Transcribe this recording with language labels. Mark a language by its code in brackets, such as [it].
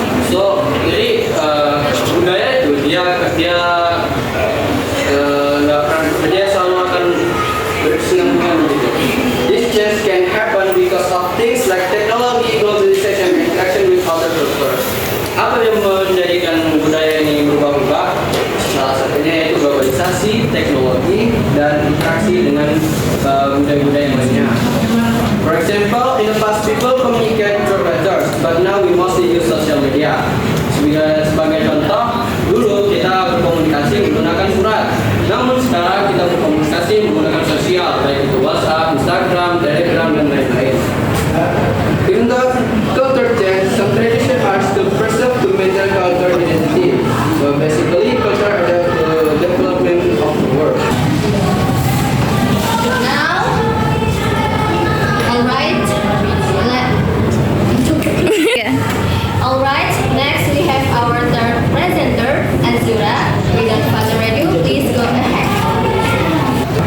[id] So, jadi budaya itu dia selalu akan berkesinambungan gitu. [en] This change can happen because of things like technology, globalization, and interaction with other cultures. [id] Apa yang menjadikan budaya ini berubah-ubah? Salah satunya yaitu globalisasi, teknologi, dan interaksi dengan budaya-budaya yang lainnya. [en] For example, in the past people communicate through letters, but now we mostly use social media. [id] Sebagai contoh, dulu kita berkomunikasi menggunakan surat, namun sekarang kita berkomunikasi menggunakan sosial, baik itu WhatsApp, Instagram, Telegram, dan lain-lain. [en] Even though culture change, some traditions are still preserved to maintain cultural identity. So basically, culture adapts to the development of the world. Now, alright, next we have our third presenter, Azura. Without further ado, please go ahead.